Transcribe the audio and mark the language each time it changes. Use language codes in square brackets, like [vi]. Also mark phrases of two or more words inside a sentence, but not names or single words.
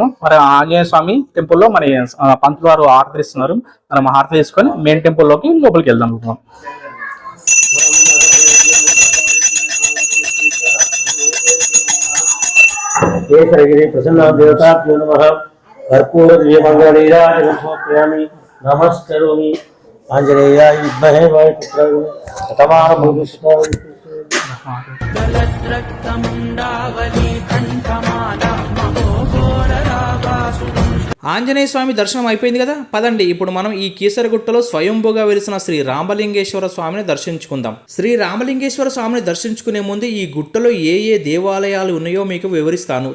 [te] మరి ఆంజనేయ స్వామి టెంపుల్లో మరి పంతులు వారు హారతి ఇస్తున్నారు. మనం హారతి తీసుకొని మెయిన్ టెంపుల్లోకి లోపలికి వెళ్దాం. [sa] కేసరగిరి ప్రసన్న దేవతాభ్యో నమః. कर्पूरदीपगणीराजनमोपयामि नमस्करोमि आञ्जनेयाय विद्महे वायुपुत्राय तमामभूषिताय [te] ఆంజనేయ స్వామి దర్శనం అయిపోయింది కదా, పదండి ఇప్పుడు మనం ఈ కీసరగుట్టలో స్వయంభూగా వెలిసిన శ్రీ రామలింగేశ్వర స్వామిని దర్శించుకుందాం. శ్రీ రామలింగేశ్వర స్వామిని దర్శించుకునే ముందు ఈ గుట్టలో ఏ ఏ దేవాలయాలు ఉన్నాయో మీకు వివరిస్తాను.